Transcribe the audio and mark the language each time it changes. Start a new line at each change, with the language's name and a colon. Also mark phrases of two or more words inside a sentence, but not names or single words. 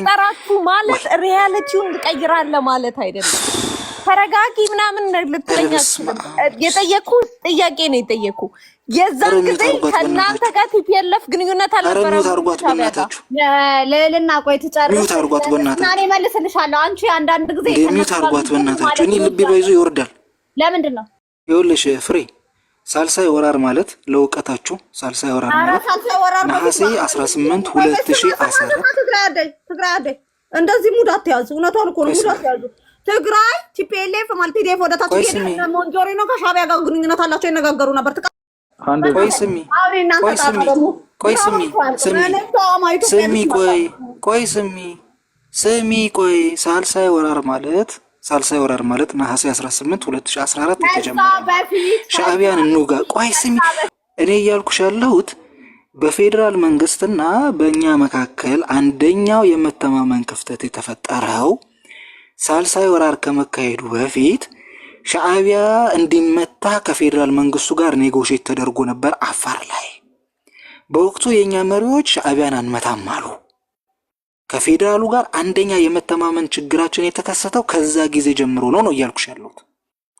Amharic: ማለት ሪያሊቲውን ትቀይራለህ ማለት አይደለም። ተረጋጊ ምናምን ልትለኛ የጠየኩ ጥያቄ ነው የጠየኩ። የዛን ጊዜ ከእናንተ ጋር ቲፒኤልኤፍ ግንኙነት አልነበረም። ሚውት አድርጓት በእናታችሁ። ልዕልና ቆይ ትጨርስ። ሚውት አድርጓት በእናታችሁ። እኔ መልስልሻለሁ። አንቺ አንዳንድ ጊዜ ሚውት አድርጓት በእናታችሁ። እኔ ልቤ ባይዞ ይወርዳል። ለምንድን ነው? ይኸውልሽ ፍሬ ሳልሳይ ወራር ማለት ለውቀታችሁ ሳልሳይ ወራር ማለት ነሐሴ 18 2014 ትግራይ አደይ እንደዚህ ሙድ አትያዙ። እውነቷን እኮ ነው። ሙድ አትያዙ። ትግራይ ቲፒኤልኤፍ ማለት ቲዲኤፍ ወደ ታች ሄደ። ሞንጆሪ ነው ከሻዕቢያ ጋር ግንኙነት አላቸው፣ ይነጋገሩ ነበር። ቆይ ሳልሳይ ወራር ማለት ነሐሴ 18 2014 የተጀመረ ሻዕቢያን እንውጋ። ቆይ ስሚ፣ እኔ እያልኩሽ ያለሁት በፌዴራል መንግስትና በእኛ መካከል አንደኛው የመተማመን ክፍተት የተፈጠረው ሳልሳይ ወራር ከመካሄዱ በፊት ሻዕቢያ እንዲመታ ከፌዴራል መንግስቱ ጋር ኔጎሽዬት ተደርጎ ነበር አፋር ላይ። በወቅቱ የኛ መሪዎች ሻዕቢያን አንመታም አሉ። ከፌዴራሉ ጋር አንደኛ የመተማመን ችግራችን የተከሰተው ከዛ ጊዜ ጀምሮ ነው እያልኩሽ ያለሁት።